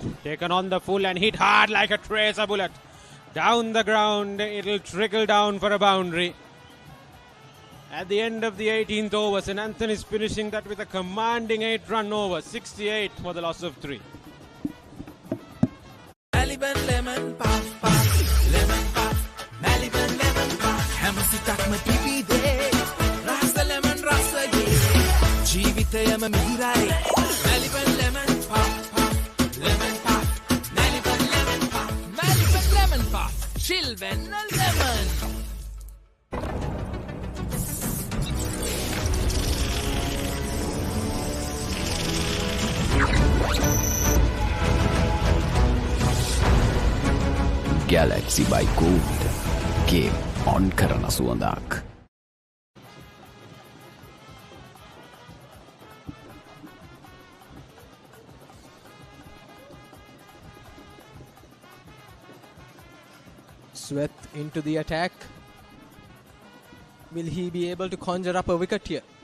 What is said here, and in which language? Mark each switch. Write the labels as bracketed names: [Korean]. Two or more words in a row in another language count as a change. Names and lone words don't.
[English] Taken on the full and hit hard like a tracer bullet. Down the ground, it'll trickle down for a boundary. At the end of the 18th over, St. Anthony's finishing that with a commanding 8-run over, 68 for the loss of 3. Maliban lemon puff puff, lemon puff, Maliban lemon puff. [Sinhala] හැමසිතක්ම තිබිදේ, රස ලෙමන් රසගේ, ජීවිතයම මිහිරයි. [English] Maliban lemon puff puff, lemon puff, Maliban lemon puff, Maliban lemon puff, chill when a lemon. Galaxy by Gold. Game on [Sinhala] කරන සුවඳක්. [English] Sweth into the attack. Will he be able to conjure up a wicket here?